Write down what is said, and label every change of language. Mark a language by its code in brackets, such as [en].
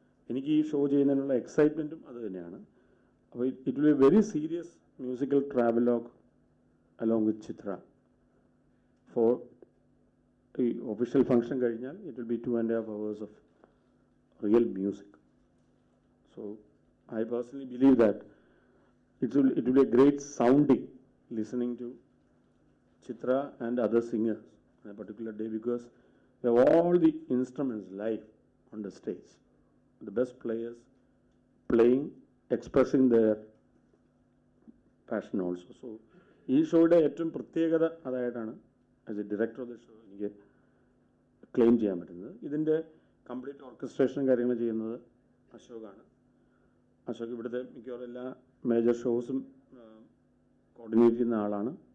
[ml] എനിക്ക് ഈ ഷോ ചെയ്യുന്നതിനുള്ള എക്സൈറ്റ്മെൻറ്റും അത് തന്നെയാണ്. അപ്പോൾ [en] It will be a very serious musical travelogue along with Chitra. For [ml] ഈ ഒഫീഷ്യൽ ഫംഗ്ഷൻ കഴിഞ്ഞാൽ [en] It will be 2.5 hours of real music. So I personally believe that it will be a great sounding listening to Chitra and other singers on a particular day, because we have all the instruments live on the stage. The best players playing, expressing their passion also. [ml] So, ഈ ഷോയുടെ ഏറ്റവും പ്രത്യേകത അതായിട്ടാണ് [en] as a director of the show [ml] എനിക്ക് claim ചെയ്യാൻ പറ്റുന്നത്. ഇതിൻ്റെ complete ഓർക്കസ്ട്രേഷനും കാര്യങ്ങളും ചെയ്യുന്നത് അശോകാണ്. അശോക് ഇവിടുത്തെ മിക്കവാറും എല്ലാ മേജർ ഷോസും കോർഡിനേറ്റ് ചെയ്യുന്ന ആളാണ്.